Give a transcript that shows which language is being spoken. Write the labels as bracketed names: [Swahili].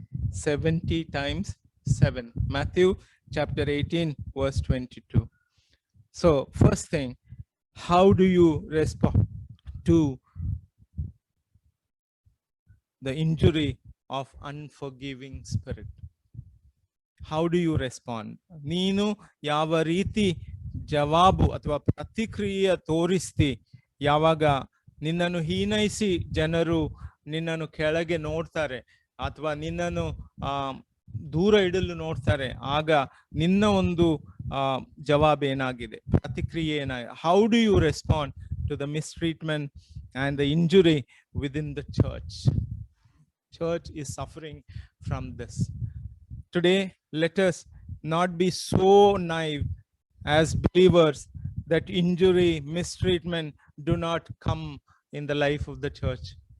[English] 70 times 7. Matthew chapter 18 verse 22. So first thing, how do you respond to the injury of unforgiving spirit? How do you respond? [Kannada] ನೀನು ಯಾವ ರೀತಿ ಜವಾಬು ಅಥವಾ ಪ್ರತಿಕ್ರಿಯೆ ತೋರಿಸ್ತಿ ಯಾವಾಗ ನಿನ್ನನ್ನು ಹೀನೈಸಿ ಜನರು ನಿನ್ನನ್ನು ಕೆಳಗೆ ನೋಡ್ತಾರೆ ಅಥವಾ ನಿನ್ನನ್ನು ದೂರ ಇಡಲು ನೋಡ್ತಾರೆ, ಆಗ ನಿನ್ನ ಒಂದು ಜವಾಬ್ ಏನಾಗಿದೆ, ಪ್ರತಿಕ್ರಿಯೆ ಏನಾಗಿದೆ? [English] How do you respond to the mistreatment and the injury within the church? Church is suffering from this. Today, let us not be so naive as believers that injury, mistreatment do not come in the life of the church.